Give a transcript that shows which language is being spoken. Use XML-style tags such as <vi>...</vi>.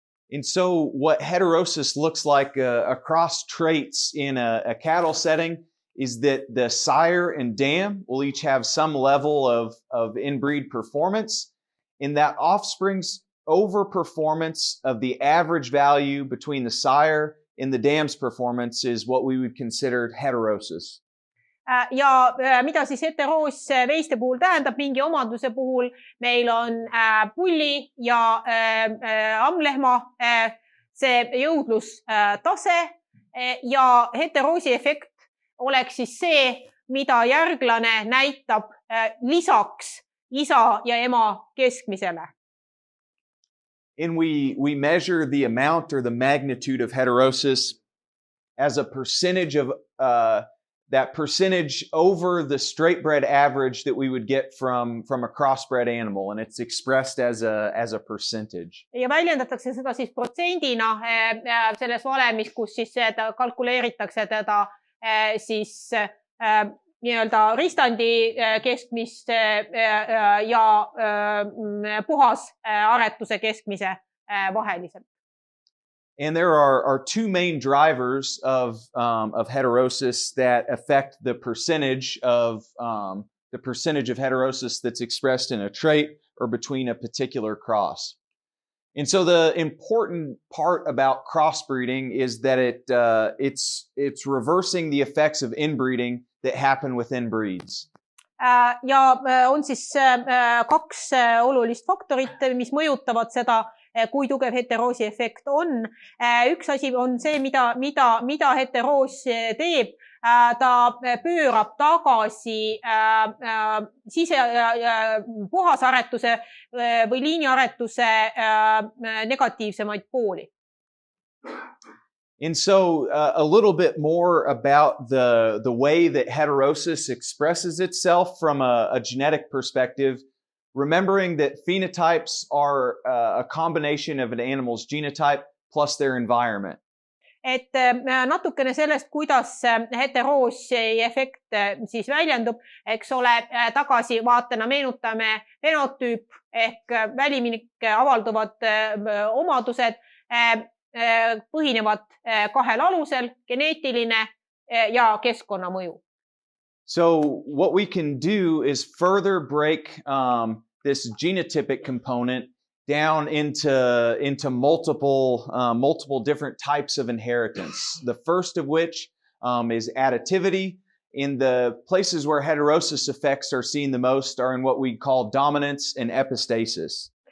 <en>And so what heterosis looks like across traits in a cattle setting is that the sire and dam will each have some level of inbreed performance, and that offspring's overperformance of the average value between the sire and the dam's performance is what we would consider heterosis.</en> <et>Ja mida siis heteroos veiste puhul tähendab mingi omaduse puhul? Meil on pulli ja ammlehma see jõudlustase ja heteroosi efekt oleks siis see, mida järglane näitab lisaks isa ja ema keskmisele.</et> <en>And we measure the amount or the magnitude of heterosis as a percentage of that percentage over the straight bred average that we would get from a crossbred animal, and it's expressed as a percentage.</en> <et>Ja väljendatakse seda siis protsendina selles valemis, kus siis seda kalkuleeritakse teda siis nii-öelda ristandi keskmist ja puhas aretuse keskmise vaheliselt.</et> <en>And there are two main drivers of heterosis that affect the percentage of heterosis that's expressed in a trait or between a particular cross. And so the important part about crossbreeding is that it's reversing the effects of inbreeding that happen within breeds.</en> <et>Ja on siis kaks olulist faktorit, mis mõjutavad seda, kui tugev heteroosi efekt on. Üks asi on see, mida heteroos teeb. Ta pöörab tagasi puhasaretuse või liiniaretuse negatiivsemaid pooli.</et> <en>And so a little bit more about the way that heterosis expresses itself from a genetic perspective, remembering that phenotypes are a combination of an animal's genotype plus their environment.</en> <et>Et natukene sellest, kuidas heteroosi efekt siis väljendub, eks ole, tagasi vaatena meenutame fenotüüp ehk välimik avalduvad omadused. põhinevad kahel alusel, geneetiline ja keskkonnamõju.</et> <en>So what we can do is further break this genotypic component down into multiple different types of inheritance. The first of which is additivity. In the places where heterosis effects are seen the most are in what we call dominance and epistasis.</en>